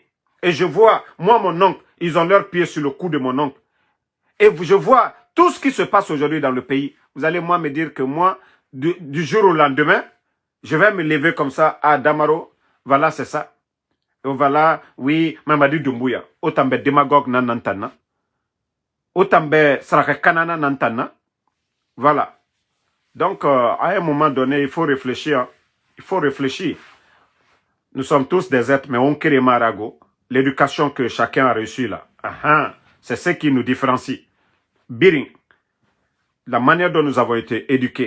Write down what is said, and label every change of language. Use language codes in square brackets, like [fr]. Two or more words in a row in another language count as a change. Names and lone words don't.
[fr] Et je vois, moi, mon oncle, ils ont leurs pieds sur le cou de mon oncle. Et je vois tout ce qui se passe aujourd'hui dans le pays. Vous allez, moi, me dire que moi, du jour au lendemain, je vais me lever comme ça à Damaro. Voilà, c'est ça. Et voilà, oui, Mamadi Doumbouya. [man] Otambe démagogue nanantana. Otambe sarakanana nantana. [fr] Voilà. Donc, à un moment donné, il faut réfléchir. Il faut réfléchir. Nous sommes tous des êtres, mais on crée marago. L'éducation que chacun a reçue là. C'est ce qui nous différencie. Biring. La manière dont nous avons été éduqués.